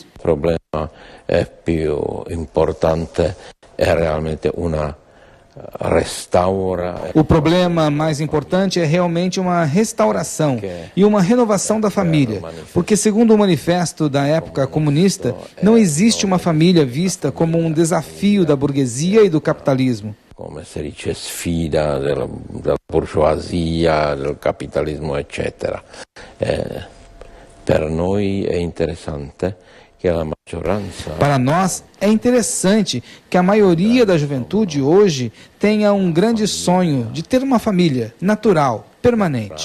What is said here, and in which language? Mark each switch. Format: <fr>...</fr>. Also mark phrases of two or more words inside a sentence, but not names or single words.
<pt>O problema più importante é realmente O problema mais importante é realmente uma restauração e uma renovação da família, porque segundo o manifesto da época comunista, não existe uma família vista como um desafio da burguesia e do capitalismo.</pt> <it>Come si dice, sfida della bourgeoisia, del capitalismo, eccetera. Per noi è interessante que a maggioranza.</it> <pt>Para nós, é interessante que a maioria da juventude hoje tenha um grande sonho de ter uma família natural, permanente.</pt>